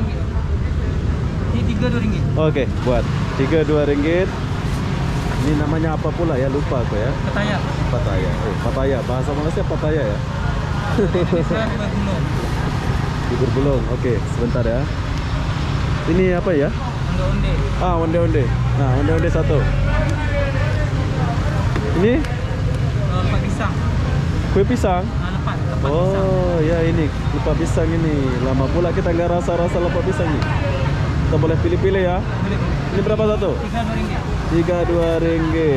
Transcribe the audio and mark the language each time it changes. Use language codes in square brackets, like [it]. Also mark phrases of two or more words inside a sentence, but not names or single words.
[id] Ini 3 RM2. Oke, buat 3 2 ringgit. Ini namanya apa pula ya? Lupa aku ya. Ketaya. Pataya. Oh, pataya. Bahasa Malaysia pataya ya. Saya bergulung. Bubur bulung. Oke, sebentar ya. Ini apa ya? Onde-onde. Ah, onde-onde. Nah, onde-onde 1. Ini Lepat pisang. kue pisang. Lepat pisang. Oh, ya ini lepat pisang ini. Lama pula kita nggak rasa-rasa lepat pisang nih. Kita boleh pilih-pilih ya. Boleh. Ini berapa satu? 3 RM2. 3 2 ringgit.